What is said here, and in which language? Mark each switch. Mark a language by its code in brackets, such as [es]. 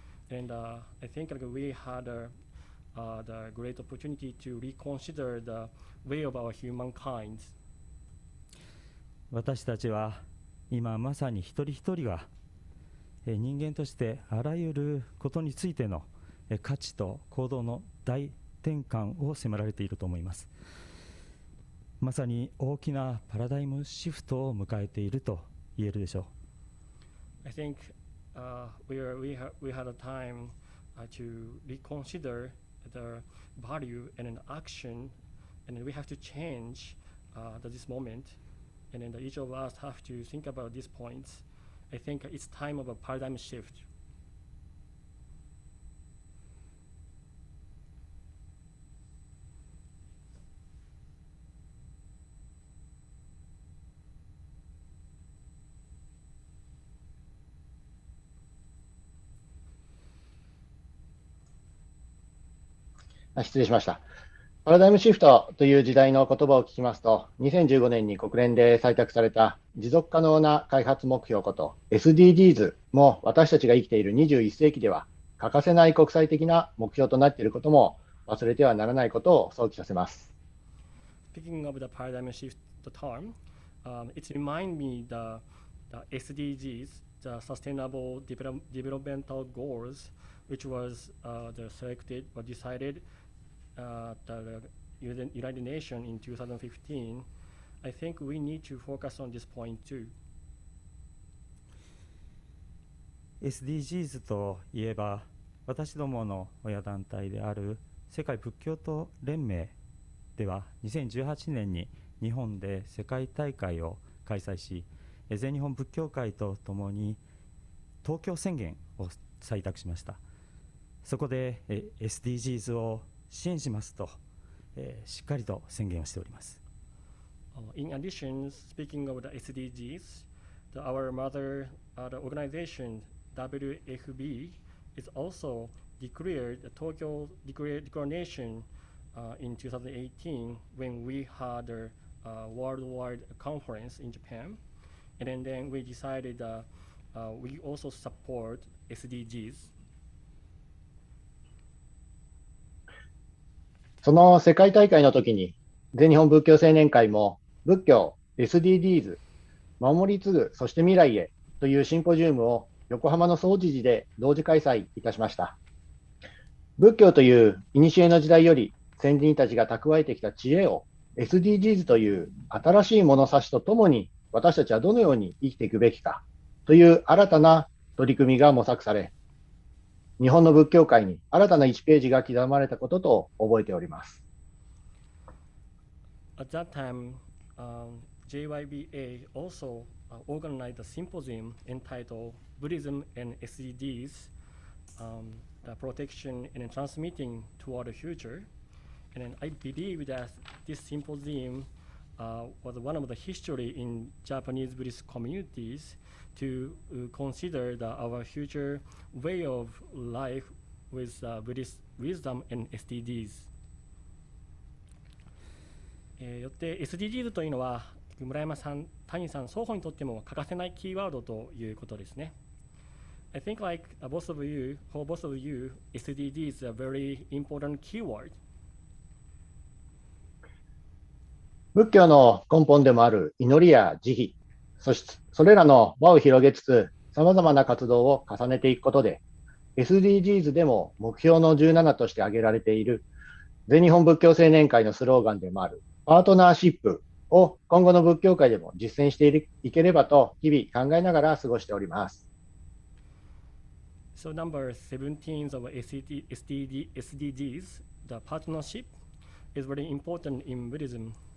[en] And I think we had the great opportunity to reconsider the way of our humankind. [ja] 私たちは今まさに一人一人が人間としてあらゆることについての価値と行動の大転換を迫られていると思います。まさに大きなパラダイムシフトを迎えていると言えるでしょう。 [en] I think we had a time to reconsider the value and an action, and then we have to change this moment, and then each of us have to think about these points. I think it's time of a paradigm shift. [ja] 失礼しました。パラダイムシフトという時代の言葉を聞きますと、2015年に国連で採択された持続可能な開発目標こと SDGs も私たちが生きている21世紀では欠かせない国際的な目標となっていることも忘れてはならないことを想起させます。 [en] Speaking of the paradigm shift term, it reminds me the SDGs, the Sustainable Developmental Goals, which was selected or decided the United Nations in 2015. I think we need to focus on this point too. [ja] SDGs といえば、私どもの親団体である世界仏教徒連盟では2018年に日本で世界大会を開催し、全日本仏教会とともに東京宣言を採択しました。そこで SDGs を支援しますと、しっかりと宣言をしております。 [en] In addition, speaking of the SDGs, our mother the organization WFBY is also declared the Tokyo Declaration in 2018 when we had a worldwide conference in Japan, and then we decided we also support SDGs. [ja] その世界大会の時に全日本仏教青年会も仏教 SDGs 守り継ぐそして未来へというシンポジウムを横浜の總持寺で同時開催いたしました。仏教という古の時代より先人たちが蓄えてきた知恵を SDGs という新しい物差しとともに私たちはどのように生きていくべきかという新たな取り組みが模索され、日本の仏教界に新たな1ページが刻まれたことと覚えております。 [en] At that time, JYBA also organized a symposium entitled Buddhism and SDGs, the protection and transmitting toward the future. And then I believe that this symposium was one of the history in Japanese Buddhist communities to consider our future way of life with Buddhist wisdom and SDGs. [ja] よって SDGs というのは村山さん、谷さん双方にとっても欠かせないキーワードということですね。 [en] I think like for both of you, SDGs is a very important keyword. [ja] 仏教の根本でもある祈りや慈悲、それらの輪を広げつつ、様々な活動を重ねていくことで、SDGs でも目標の17として挙げられている、全日本仏教青年会のスローガンでもある、パートナーシップを今後の仏教界でも実践していければと、日々考えながら過ごしております。 [en] So number 17 of SDGs, the partnership, is very important in Buddhism.